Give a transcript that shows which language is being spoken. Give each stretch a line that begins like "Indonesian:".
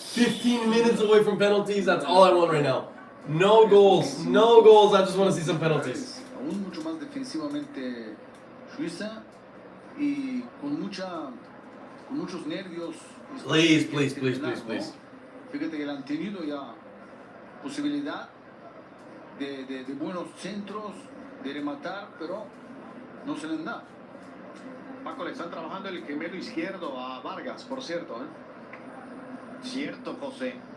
English: 15 minutes away from penalties. That's all I want right now. No goals. No goals. I just want to see some penalties.
Spanish: Aún mucho más defensivamente Suiza y con muchos nervios.
English: Please, please, please, please, please.
Spanish: Fíjate que le han tenido ya posibilidad de buenos centros, de rematar, pero no se les da. Paco, le están trabajando el gemelo izquierdo a Vargas, por cierto, ¿eh? Cierto, José.